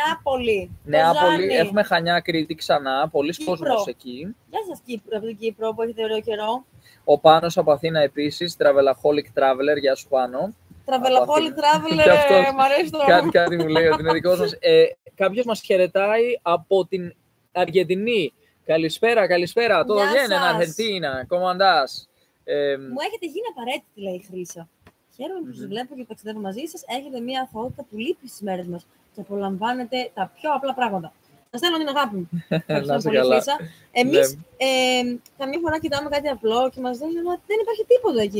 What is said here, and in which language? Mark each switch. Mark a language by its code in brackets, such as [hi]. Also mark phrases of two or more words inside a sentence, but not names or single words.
[el] Νεάπολη, έχουμε Χανιά, Κρήτη ξανά, πολλοί κόσμος εκεί. Γεια σας Κύπρο, από την Κύπρο που έχετε ωραίο καιρό. Ο Πάνος από Αθήνα επίσης, Travelaholic Traveler, γεια σου Πάνο. Travelaholic Traveler, μ' αρέσει το όνομα. Κάτι μου λέει ότι είναι δικός μας. Κάποιος μας χαιρετάει από την Αργεντινή. Καλησπέρα. [es] Todo bien en Argentina. ¿Cómo andás? [el] Μου έχετε γίνει απαραίτητη, λέει η Χρύσα. Χαίρομαι που σας βλέπω και ταξιδεύω μαζί σας. Έχετε μια αθωότητα που λείπει στις μέρες μας και απολαμβάνετε τα πιο απλά πράγματα. Σας στέλνω την αγάπη μου. Ευχαριστώ πολύ, Χρύσα. Εμείς καμιά φορά κοιτάμε κάτι απλό και μας λένε ότι δεν υπάρχει τίποτα εκεί.